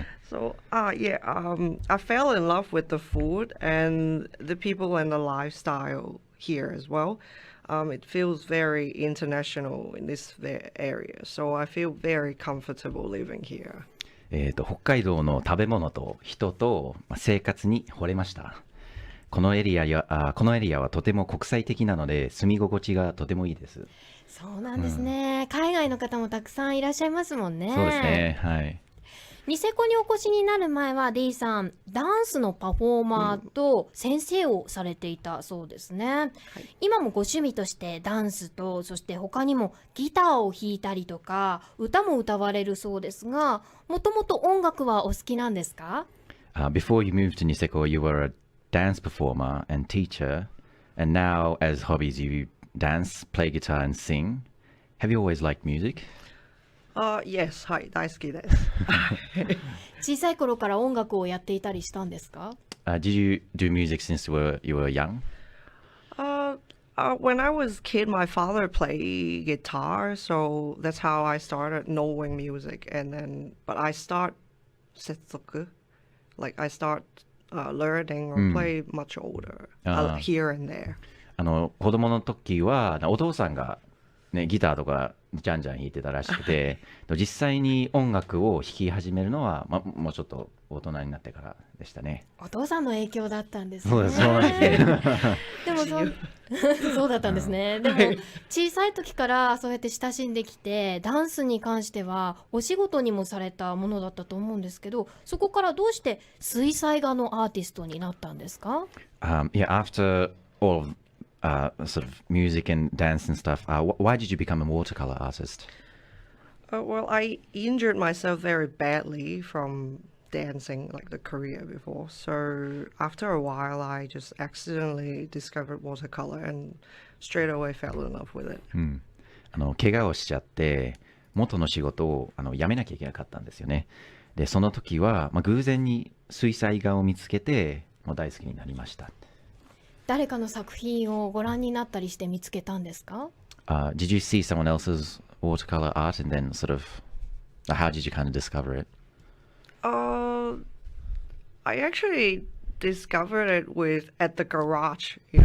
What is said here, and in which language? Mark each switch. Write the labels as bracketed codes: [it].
[en] So, yeah, I fell in love with the food and the people and the lifestyle here as well. It feels very international in this area, so I feel very comfortable living here. [ja] 北海道の食べ物と人と生活に惚れました。このエリアはとても国際的なので住み心地がとてもいいです。そうなんですね、海外の方もたくさんいらっしゃいますもんね。そうですね、はい。ニセコにお越しになる前は D さんダンスのパフォーマーと先生をされていたそうですね、今もご趣味としてダンスとそして他にもギターを弾いたりとか歌も歌われるそうですが、もともと音楽はお好きなんですか？ [en] Before you moved to Niseko, you were a dance performer and teacher, and now as hobbies you dance, play guitar and sing. Have you always liked music? Yes, [ja] はい、大好きです。小さい頃から音楽をやっていたりしたんですか？ [en] Did you do music since you were young? When I was a kid, my father played guitar, so that's how I started knowing music. But I start 接続 like I start learning or play much older, here and there. [ja] 子供の時はお父さんが、ね、ギターとかじゃんじゃん弾いてたらしくて実際に音楽を弾き始めるのは、もうちょっと大人になってからでしたね。お父さんの影響だったんですね。そうなんですね。でもそうだったんですね。でも小さい時からそうやって親しんできてダンスに関してはお仕事にもされたものだったと思うんですけど、そこからどうして水彩画のアーティストになったんですか？ [en] Yeah, after all of sort of music and dance and stuff, why did you become a watercolor artist? Well, I injured myself very badly from dancing like the career before. So after a while, I just accidentally discovered watercolor and straight away fell in love with it. [ja] 怪我をしちゃって元の仕事を辞めなきゃいけなかったんですよね。で、その時は、偶然に水彩画を見つけてもう大好きになりました。誰かの作品をご覧になったりして見つけたんですか？ [en] Did you see someone else's watercolor art and then sort of how did you kind of discover it? I actually discovered it at the garage.